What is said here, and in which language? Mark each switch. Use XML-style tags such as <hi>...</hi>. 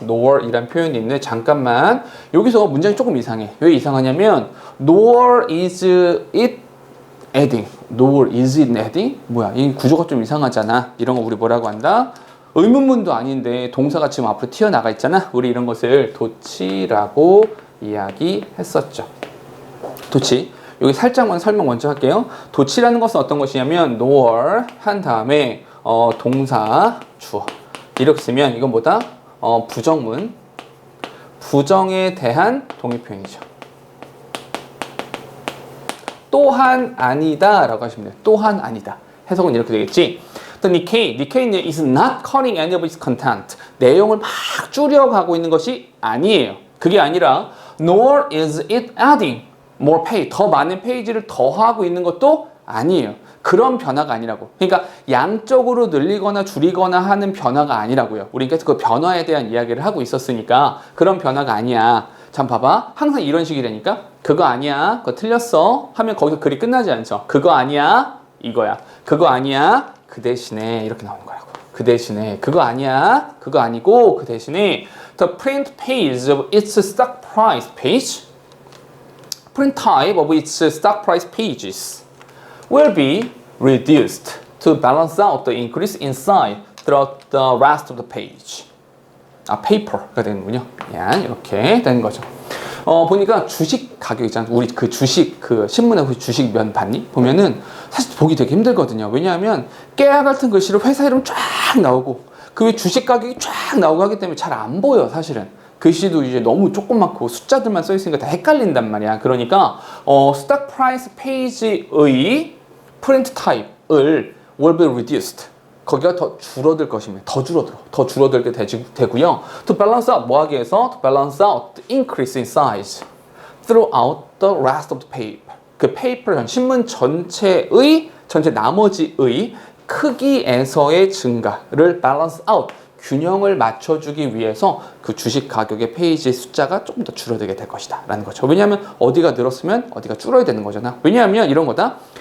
<ko>nor 이란 표현이 있네. 잠깐만. 여기서 문장이 조금 이상해. 왜 이상하냐면</ko> <en>nor is it adding. nor is it adding?</en> <ko>뭐야? 이 구조가 좀 이상하잖아. 이런 거 우리 뭐라고 한다? 의문문도 아닌데 동사가 지금 앞으로 튀어나가 있잖아. 우리 이런 것을 도치라고 이야기했었죠. 도치. 여기 살짝만 설명 먼저 할게요. 도치라는 것은 어떤 것이냐면 nor 한 다음에 동사 주어 이렇게 쓰면 이건 뭐다? 부정문. 부정에 대한 동의 표현이죠. 또한 아니다 라고 하시면 돼요. 또한 아니다. 해석은 이렇게 되겠지.</ko> <en>The Nikkei is not cutting any of its content.</en> <ko>내용을 막 줄여가고 있는 것이 아니에요. 그게 아니라</ko> <en>nor is it adding.</en> <ko>more page, 더 많은 페이지를 더하고 있는 것도 아니에요. 그런 변화가 아니라고. 그러니까 양적으로 늘리거나 줄이거나 하는 변화가 아니라고요. 우리 계속 그 변화에 대한 이야기를 하고 있었으니까 그런 변화가 아니야. 참 봐봐. 항상 이런 식이라니까. 그거 아니야. 그거 틀렸어. 하면 거기서 글이 끝나지 않죠. 그거 아니야. 이거야. 그거 아니야. 그 대신에 이렇게 나오는 거라고. 그 대신에 그거 아니야. 그거 아니고 그 대신에</ko> <en>the print page of its stock price page, print type of its stock price pages will be reduced to balance out the increase in size throughout the rest of the page.</en> <ko>paper가 되는군요. 이렇게 되는 거죠. 보니까 주식 가격 있잖아. 우리 그 주식, 그 신문에 그 주식 면 봤니? 보면은 사실 보기 되게 힘들거든요. 왜냐하면 깨알 같은 글씨로 회사 이름 쫙 나오고 그 위에 주식 가격이 쫙 나오고 하기 때문에 잘 안 보여, 사실은. 글씨도 이제 너무 조그맣고 숫자들만 써 있으니까 다 헷갈린단 말이야. 그러니까 스톡 프라이스 페이지의 프린트 타입을 will be reduced. 거기가 더 줄어들 것입니다. 더 줄어들게 되고요. To balance out, 뭐 하기 위해서?</ko> <en>To balance out the increase in size throughout the rest of the paper.</en> <ko>그 페이퍼, 신문 전체 나머지의 크기에서의 증가를 balance out, 균형을 맞춰주기 위해서 그 주식 가격의 페이지 숫자가 조금 더 줄어들게 될 것이다 라는 거죠. 왜냐하면 어디가 늘었으면 어디가 줄어야 되는 거잖아. 왜냐하면 이런 거다.</ko>